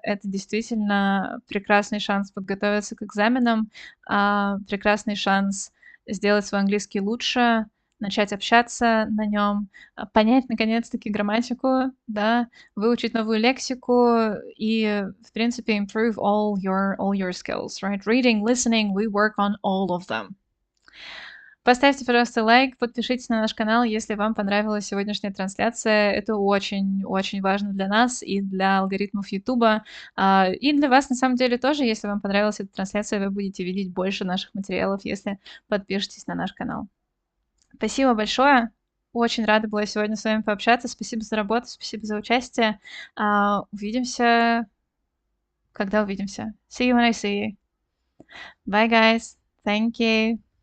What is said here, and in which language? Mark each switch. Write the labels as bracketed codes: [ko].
[ru] Это действительно прекрасный шанс подготовиться к экзаменам, прекрасный шанс сделать свой английский лучше, начать общаться на нем, понять наконец-таки грамматику, да, выучить новую лексику и, в принципе, [en] improve all your skills, right? Reading, listening, we work on all of them. [ru] Поставьте, пожалуйста, лайк, подпишитесь на наш канал, если вам понравилась сегодняшняя трансляция. Это очень-очень важно для нас и для алгоритмов Ютуба, и для вас, на самом деле, тоже. Если вам понравилась эта трансляция, вы будете видеть больше наших материалов, если подпишетесь на наш канал. Спасибо большое. Очень рада была сегодня с вами пообщаться. Спасибо за работу, спасибо за участие. Увидимся, когда увидимся. [en] See you when I see you. Bye, guys. Thank you.